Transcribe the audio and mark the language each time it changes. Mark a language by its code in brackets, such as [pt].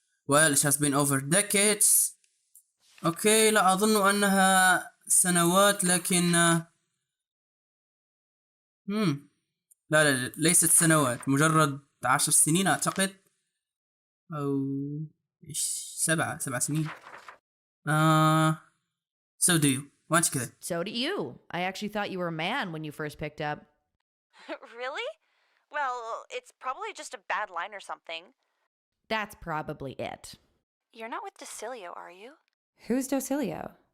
[en] Well, it has been over decades. [ar] أوكي، لا أظن أنها سنوات، لكن لا ليست سنوات، مجرد 10 سنين أعتقد، أو 7 سنين. [en] So do you. [ar] وأنت كذا. [en] So do you. I actually thought you were a man when you first picked up. Really? Well, it's probably just a bad line or something. That's probably it. You're not with Docilio, are you? Who's Docilio?